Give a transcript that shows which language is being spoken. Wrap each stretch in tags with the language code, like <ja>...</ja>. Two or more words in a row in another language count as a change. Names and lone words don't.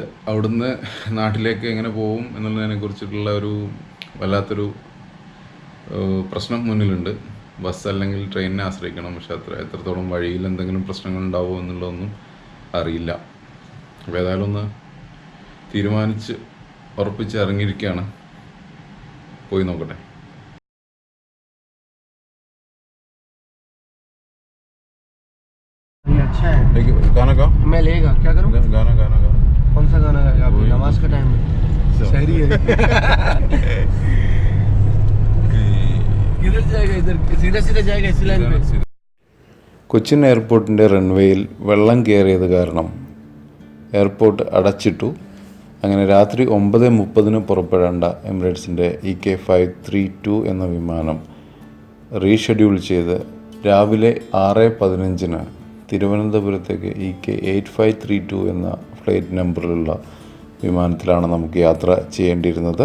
<ml>അവിടുന്ന് നാട്ടിലേക്ക് എങ്ങനെ പോകും എന്നുള്ളതിനെ കുറിച്ചിട്ടുള്ള ഒരു വല്ലാത്തൊരു പ്രശ്നം മുന്നിലുണ്ട്. ബസ് അല്ലെങ്കിൽ ട്രെയിനിനെ ആശ്രയിക്കണം. പക്ഷെ എത്രത്തോളം വഴിയിൽ എന്തെങ്കിലും പ്രശ്നങ്ങൾ ഉണ്ടാവുമോ എന്നുള്ളതൊന്നും അറിയില്ല. അപ്പോൾ ഏതായാലും ഒന്ന് തീരുമാനിച്ച് ഉറപ്പിച്ച് ഇറങ്ങിയിരിക്കുകയാണ്. പോയി നോക്കട്ടെ.</ml> <hi>गाना का मैं लेगा क्या करूं? गाना कौन सा गाना गाएगा? अभी नमाज का टाइम है. शहरी है. किधर जाएगा? इधर सीधा जाएगा इस लाइन पे.</hi> <ml>കൊച്ചിൻ എയർപോർട്ടിൻ്റെ റൺവേയിൽ വെള്ളം കയറിയത് കാരണം എയർപോർട്ട് അടച്ചിട്ടു. അങ്ങനെ രാത്രി 9:30-ന് പുറപ്പെടേണ്ട എമിറേറ്റ്സിൻ്റെ EK532 എന്ന വിമാനം റീഷെഡ്യൂൾ ചെയ്ത് രാവിലെ 6:15-ന് തിരുവനന്തപുരത്തേക്ക് EK8532 എന്ന ഫ്ലൈറ്റ് നമ്പറിലുള്ള വിമാനത്തിലാണ് നമുക്ക് യാത്ര ചെയ്യേണ്ടിയിരുന്നത്.</ml>